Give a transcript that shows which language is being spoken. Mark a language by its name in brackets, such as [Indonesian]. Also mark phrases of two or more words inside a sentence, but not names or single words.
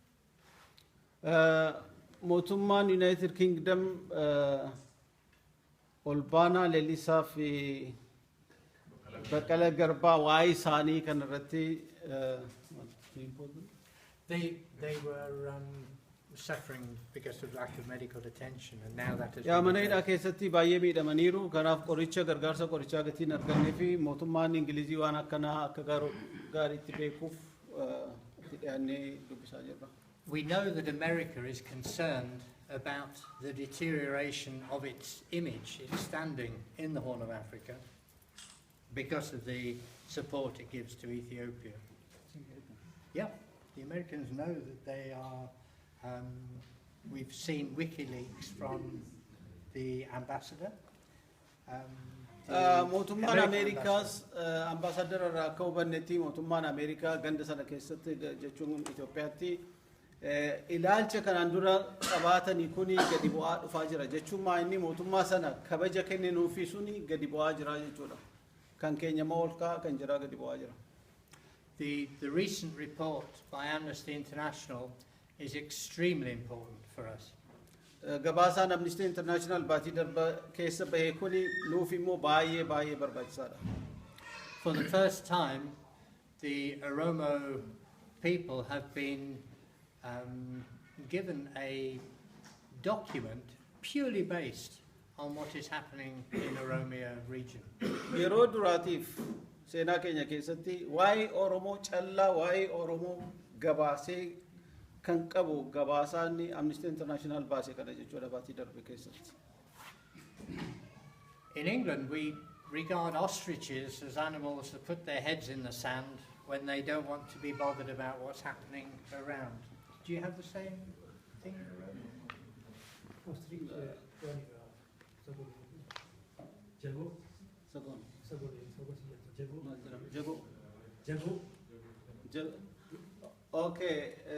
[Oromo] Mootummaan United Kingdom Olbana Lelisa fi Bekele Garba waa'ee isaanii kan irratti [English] They were suffering because of lack of medical attention, and now that has yaa been [Oromo] mana [English] addressed. [Oromo] hidhaa keessatti baay'ee miidhamaniiru kanaaf qoricha gargaarsa qorichaa gatiin argannee fi mootummaan Ingilizii waan akkanaa akka gaariitti beekuuf itti dhiyaannee dubbisaa jirra. [English] We know that America is concerned about the deterioration of its image, its standing in the Horn of Africa, because of the support it gives to Ethiopia. Yeah, the Americans know that they are. We've seen WikiLeaks from the ambassador. [Oromo] Mootummaan Ameerikaas ambaasaadara irraa akka hubannetti mootummaan Ameerikaa ganda sana keessatti jechuun Itoophiyaatti ilaalcha kanaan dura qabaatanii kuni gadi bu'aa dhufaa jira jechuun inni mootummaa sana kabaja kenninuufi suni gadi bu'aa jira jechuudha. Kan keenya moolkaa kan jira gadi bu'aa jira. [English] The recent report by Amnesty International is extremely important for us. [Oromo] Gabaasaan Amnesty International baatii darba keessa bahee kuni nuuf immoo baay'ee barbaachisaadha. [English] For the first time, the Oromo people have been given a document purely based on what is happening in Oromia region. [Oromo] Yeroo duraatiif seenaa keenya keessatti waa'ee Oromoo callaa waa'ee Oromoo gabaasee kan qabu gabaasaanni Amnesty International baasee kana jechuudha baatii darbe keessatti. [English] In England, we regard ostriches as animals that put their heads in the sand when they don't want to be bothered about what's happening around. Do you have the same thing around? Okay.